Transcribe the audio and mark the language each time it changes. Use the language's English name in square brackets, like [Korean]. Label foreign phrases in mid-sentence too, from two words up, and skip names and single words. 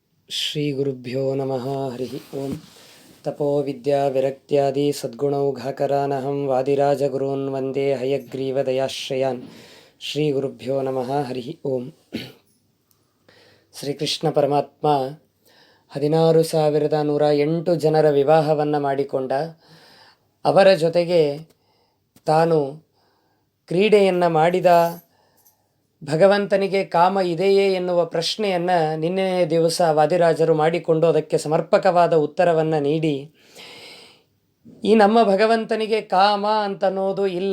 [Sanskrit] ಶ್ರೀ ಗುರುಭ್ಯೋ ನಮಃ. ಹರಿ ಓಂ. ತಪೋ ವಿದ್ಯಾ ವಿರಕ್ತ್ಯಾದಿ ಸದ್ಗುಣೌಘಾಕರಾನಹಂ ವಾದಿರಾಜಗುರೂನ್ ವಂದೇ ಹಯಗ್ರೀವ ದಯಾಶ್ರಯಾನ್. ಶ್ರೀ ಗುರುಭ್ಯೋ ನಮಃ. ಹರಿ ಓಂ. [Kannada] ಶ್ರೀಕೃಷ್ಣ ಪರಮಾತ್ಮ 16,108 ಜನರ ವಿವಾಹವನ್ನು ಮಾಡಿಕೊಂಡ. ಅವರ ಜೊತೆಗೆ ತಾನು ಕ್ರೀಡೆಯನ್ನು ಮಾಡಿದ. ಭಗವಂತನಿಗೆ ಕಾಮ ಇದೆಯೇ ಎನ್ನುವ ಪ್ರಶ್ನೆಯನ್ನು ನಿನ್ನೆ ದಿವಸ ವಾದಿರಾಜರು ಮಾಡಿಕೊಂಡು ಅದಕ್ಕೆ ಸಮರ್ಪಕವಾದ ಉತ್ತರವನ್ನು ನೀಡಿ, ಈ ನಮ್ಮ ಭಗವಂತನಿಗೆ ಕಾಮ ಅಂತನ್ನೋದು ಇಲ್ಲ.